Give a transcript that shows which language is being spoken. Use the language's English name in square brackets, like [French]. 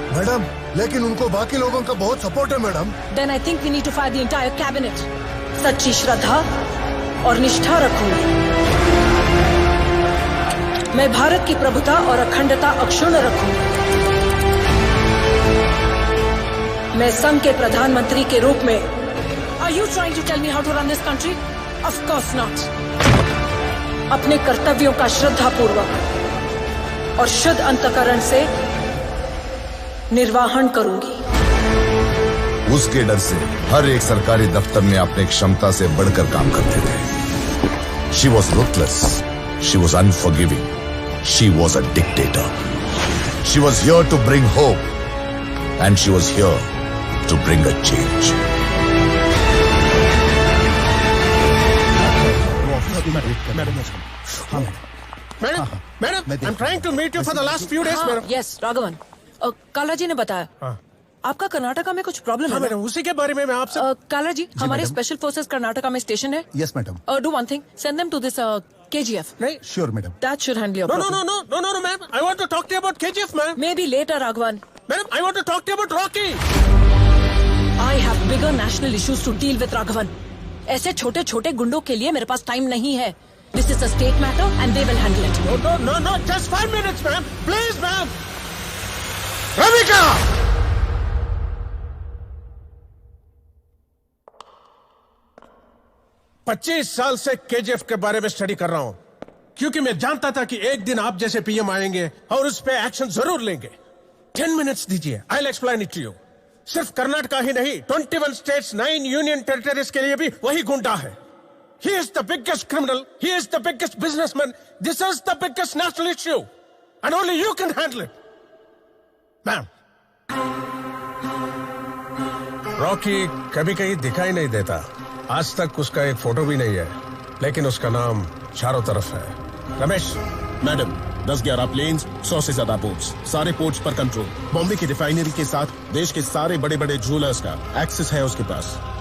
[Hindi] Madam, लेकिन उनको बाकी लोगों का बहुत सपोर्ट है madam. [English] Then I think we need to fire the entire cabinet. [Hindi] सच्ची श्रद्धा और निष्ठा रखूंगी। मैं भारत की प्रभुता और अखंडता अक्षुण्ण रखूंगी। मैं संघ के प्रधानमंत्री के रूप में [English] Are you trying to tell me how to run this country? Of course not. [Hindi] अपने कर्तव्यों का श्रद्धापूर्वक और शुद्ध अंतःकरण से निर्वाहन करूंगी। उसके डर से हर एक सरकारी दफ्तर में अपने क्षमता से बढ़कर काम करते थे। [English] She was ruthless. She was unforgiving. She was a dictator. She was here to bring hope. And she was here to bring a change. Madam, I'm trying to meet you for the last few days, madam. Yes, Raghavan. [Hindi] काला जी ने बताया आपका कर्नाटका में कुछ problem है। Madam, उसी के बारे में मैं आपसे काला जी, हमारे स्पेशल फोर्सेस कर्नाटका में स्टेशन है। [English] Yes madam. Do one thing, send them to this KGF. [Hindi] नहीं, [English] Sure madam. That should handle your no, problem. no, ma'am. I want to talk to you about KGF, ma'am. Maybe later, Raghavan. Madam, I want to talk to you about Rocky. I have bigger national issues to deal with, Raghavan. [Hindi] ऐसे छोटे छोटे गुंडों के लिए मेरे पास time नहीं है। [English] This is a state matter and they will handle it. No, just 5 minutes, ma'am. Please, ma'am. Ramika! [Hindi] पच्चीस साल से केजीएफ के बारे में स्टडी कर रहा हूं, क्योंकि मैं जानता था कि एक दिन आप जैसे पीएम आएंगे और उस पे एक्शन जरूर लेंगे। 10 मिनट्स दीजिए, [English] I will explain it to you. [Hindi] सिर्फ कर्नाटका ही नहीं, 21 स्टेट्स, 9 यूनियन टेरिटरीज के लिए भी वही गुंडा है। [English] He is the biggest criminal. He is the biggest businessman. This is the biggest national issue. And only you can handle it. Ma'am. [Hindi] Rocky कभी कहीं दिखाई नहीं देता। आज तक उसका एक फोटो भी नहीं है, लेकिन उसका नाम चारों तरफ है। रमेश। मैडम, 10-11 प्लेन्स, 100 से ज्यादा बोट्स, सारे पोर्ट्स पर कंट्रोल। बॉम्बे की रिफाइनरी के साथ देश के सारे बड़े बड़े ज्वेलर्स का एक्सेस है उसके पास।